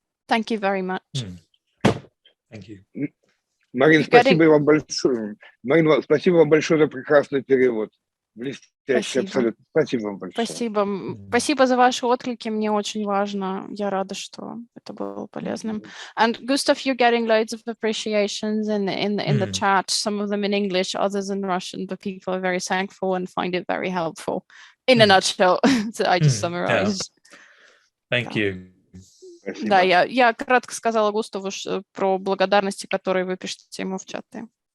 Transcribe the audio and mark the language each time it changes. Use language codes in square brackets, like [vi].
[en] Thank you very much. Thank you. [ru] Марин, спасибо вам большое. Марин, спасибо вам большое за прекрасный перевод. Блестяще, Спасибо. абсолютно. Спасибо вам большое. Спасибо. Спасибо за ваши отклики, мне очень важно. Я рада, что это было полезным. [en] And Gustav, you're getting loads of appreciations in the chat, some of them in English, others in Russian, but people are very thankful and find it very helpful. In a nutshell, so I just summarized. Thank you. [ru] Спасибо. Да, я кратко сказала Густаву про благодарности, которые вы пишете ему в чаты.